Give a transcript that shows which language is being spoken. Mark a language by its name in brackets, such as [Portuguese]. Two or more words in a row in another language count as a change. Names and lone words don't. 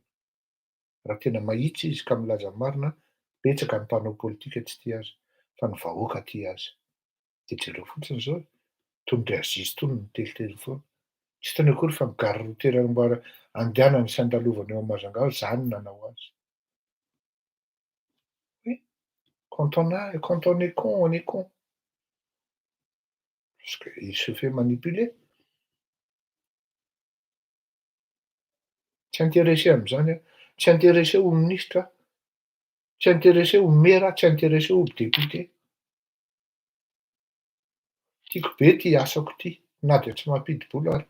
[Malagasy] Raha tena mahitsy izy ka milaza ny marina, betsaka ny mpanao politika tsy tia azy, fa ny vahoaka tia azy. Dia jereo fotsiny zao, tonga dia Aziz tony mitelitely foana. Tsy tany akory fa migary roa toerana mba andehanany sy andalovany eo Mazangaho, zany nanao azy. [French] Oui, quand on est con, on est con. Parce qu'il se fait manipuler. [Malagasy] Tsy intéressé amin'izany aho. Tsy intéressé ho ministra, tsy intéressé ho maire, tsy intéressé ho député. Tiako be ty asako ty, na dia tsy mampidi-bola ary.